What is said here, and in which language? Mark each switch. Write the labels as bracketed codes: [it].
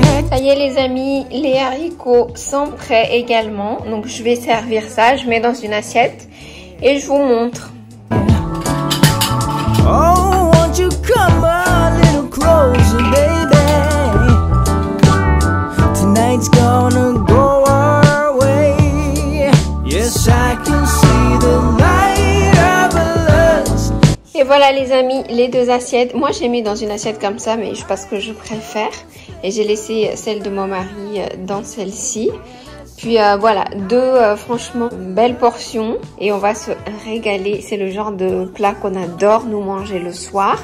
[fr] Ça y est les amis, les haricots sont prêts également. Donc je vais servir ça, je mets dans une assiette et je vous montre. [en] Oh, won't you come a little closer, baby? Tonight's gonna go our way. Yes, I can see the light of us. [fr] Et voilà les amis, les deux assiettes. Moi j'ai mis dans une assiette comme ça, mais parce que je préfère. Et j'ai laissé celle de mon mari dans celle-ci. Puis voilà, deux franchement belles portions. Et on va se régaler. C'est le genre de plat qu'on adore nous manger le soir.